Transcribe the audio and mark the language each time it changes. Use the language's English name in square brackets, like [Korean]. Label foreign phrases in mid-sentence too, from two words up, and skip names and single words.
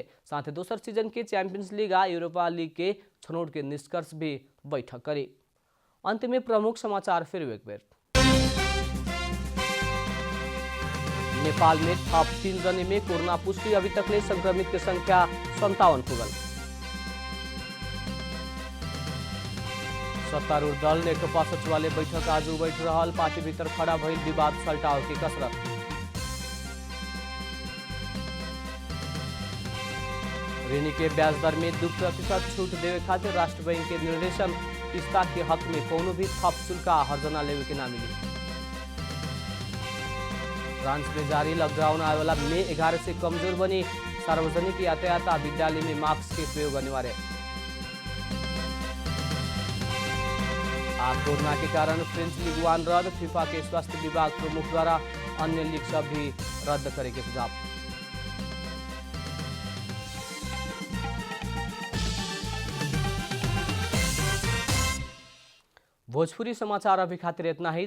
[Bhojpuri] साथ ही दोसर सीजन के चैंपियंस लीग आ यूरोपा लीग के छनौट के निष्कर्ष भी बैठक करी। अंत में प्रमुख समाचार फिर एक बेर। नेपाल में थप 3 जने में कोरोना पुष्टि, अभी तक ले संक्रमित की संख्या 57 पुगल। सत्तारूढ़ दल नेकपा सचिवालय बैठक आज बैठ रहल, पार्टी भीतर खड़ा भइल विवाद सल्टाव की कसरत। ऋणी के ब्याज दर में 2% छूट देवे खातिर राष्ट्र बैंक के निर्देशन, किस्ता के हक में कोनो भी थप शुल्क हर्जना लेवे के ना मिली। फ्रांस में जारी लॉकडाउन आए वाला मई 11 से कमजोर बनी, सार्वजनिक यातायात विद्यालय में मास्क के प्रयोग अनिवार्य। कोरोना के कारण फ्रेंच लीग 1 रद्द, फीफा के स्वास्थ्य विभाग प्रमुख द्वारा अन्य लीग सब भी रद्द करे के सुझाव। भोजपुरी समाचार अभी खातिर इतना ही।